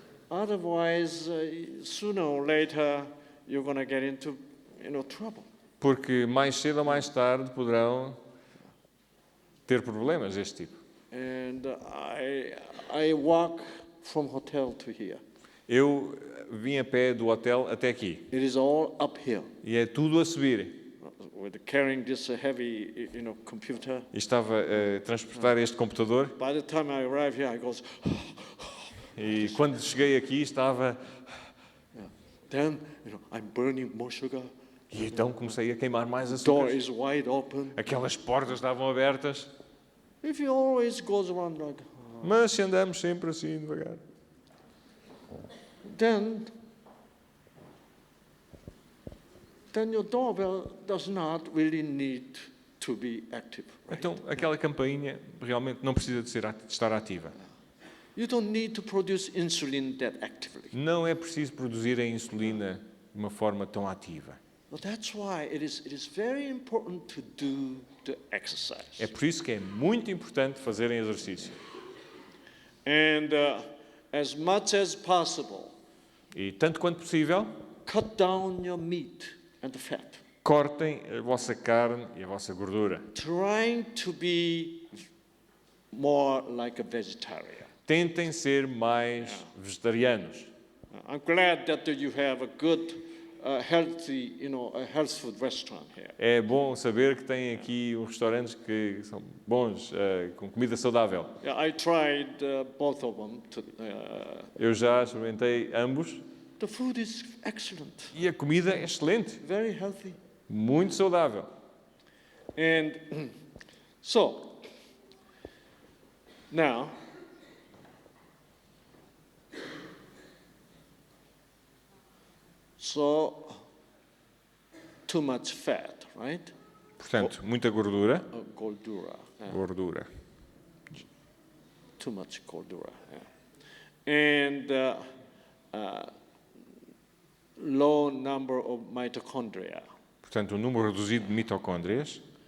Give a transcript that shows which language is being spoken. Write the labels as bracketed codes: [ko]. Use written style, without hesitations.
[en] Otherwise, sooner or later, you're going to get into trouble. [pt] Porque mais cedo ou mais tarde poderão ter problemas deste tipo. [en] And I walk from hotel to here. [pt] Eu vim a pé do hotel até aqui. [en] It is all uphill. [pt] E é tudo a subir. [en] With carrying this heavy, computer. [pt] E estava a transportar este computador. [en] By the time I arrive here, I goes. [pt] E quando cheguei aqui estava... [en] Then, I'm burning more sugar. [pt] E então comecei a queimar mais [en] Door [pt] açúcar. [en] is wide open. [pt] Aquelas portas estavam abertas. [en] If you always goes around like. [pt] Mas se andamos sempre assim, devagar. [en] Then your doorbell does not really need to be active. Right? [pt] Então, aquela campainha realmente não precisa de estar ativa. [en] You don't need to produce insulin that actively. [pt] Não é preciso produzir a insulina de uma forma tão ativa. [en] So that's why it is very important to do the exercise. [pt] É por isso que é muito importante fazerem exercício. [en] And as much as possible, [pt] E tanto quanto possível, [en] cut down your meat and the fat. [pt] cortem a vossa carne e a vossa gordura. [en] Trying to be more like a vegetarian. [pt] Tentem ser mais vegetarianos. [en] I'm glad that you have a good, healthy, a health food restaurant here. [pt] É bom saber que têm aqui uns restaurantes que são bons, com comida saudável. [en] Yeah, I tried both of them. [pt] Eu já experimentei ambos [en] The food is excellent, [pt] e a comida é excelente, [en] very healthy. [pt] muito saudável. [en] And so, now, too much fat, right? [pt] Portanto, muita gordura. Gordura. [en] Yeah. [pt] Gordura. [en] Too much gordura. Yeah. And low number of mitochondria. [pt] Portanto, um número reduzido de mitocôndrias.